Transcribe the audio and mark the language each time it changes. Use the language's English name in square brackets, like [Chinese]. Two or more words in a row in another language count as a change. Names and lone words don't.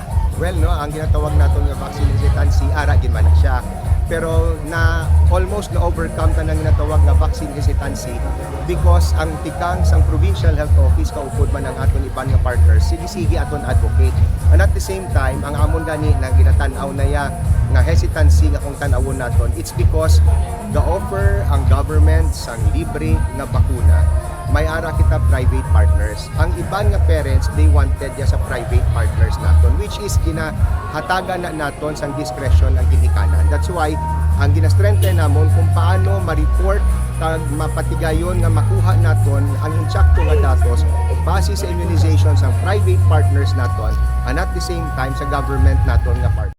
[Hiligaynon] Well, no, ang ginatawag naton nga [English] vaccine hesitancy [Hiligaynon] ara gid man siya. Pero na almost na overcome ta nang ginatawag nga [English] vaccine hesitancy [Hiligaynon] because ang tikang sang [English] provincial health office [Hiligaynon] kaupod man ang aton iban nga partners sige aton advocate, [English] and at the same time [Hiligaynon] ang amon gani na ginatan-aw na ya nga hesitancy nga kung tan-awon naton, [English] it's because the offer [Hiligaynon] ang government sang libre nga bakuna may ara kita [English] private partners. [Hiligaynon] Ang iban nga parents, [English] they wanted [Hiligaynon] ya sa [English] private partners [Hiligaynon] naton, [English] which is [Hiligaynon] ginahatagan na naton sang discretion ang ginikanan. [English] That's why [Hiligaynon] ang ginastrengthen namon kung paano ma-report kag mapatigayon nga makuha naton ang insakto nga datos base sa immunization sang private partners naton [English] and at the same time [Hiligaynon] sa government naton nga partners.